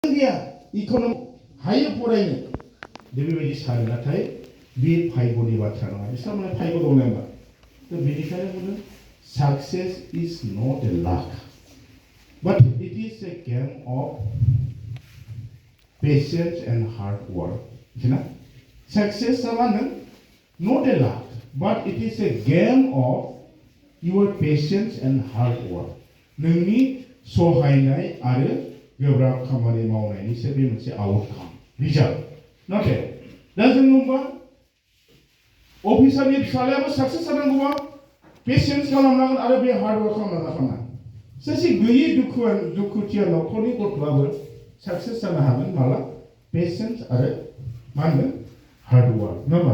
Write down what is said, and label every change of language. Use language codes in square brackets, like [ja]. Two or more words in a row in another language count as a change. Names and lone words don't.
[brx] गैया इकनमि हायो फरायनो दा बेबायदि सानो नाथाय बे भाग्यनि बाथ्रा नङा बिसोर माने भाग्य दं नामा थ' बेनिखायनो बुङो [en] success is not a luck but it is a game of patience and hard work. Success not a luck, but it is a game of your patience and hard work. [brx] नोंनि सहायनाय आरो गोब्राब खामानि मावनायनिसो बे मोनसे [en] outcome result [brx] नाथाय दा जों होनबा अफिसारनि फिसालायाबो साक्सेस जानांगौबा पेशेन्स खालामनांगोन आरो बे [en] hard work [brx] खालामनांगोन सासे गैयै दुखुथिया न'खरनि गथ'आबो साक्सेस जानो हागोन माला पेशेन्स आरो मा होनगोन [en] hard work [brx] नङा होमबा